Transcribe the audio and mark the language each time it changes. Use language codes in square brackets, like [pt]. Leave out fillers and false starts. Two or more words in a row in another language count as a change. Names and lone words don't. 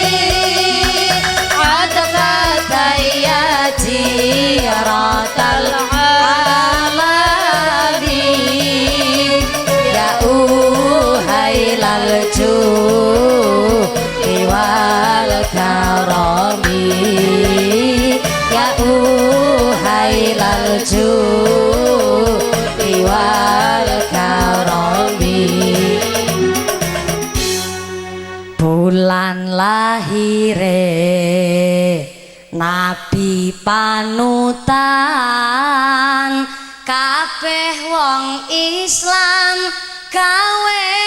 [ar] أضفت يا جيرة العالمين يا أهيل judi wal karami ya uhailal الجود والكرم [jv] bulan lahire Nabi panutan kabeh wong Islam gawe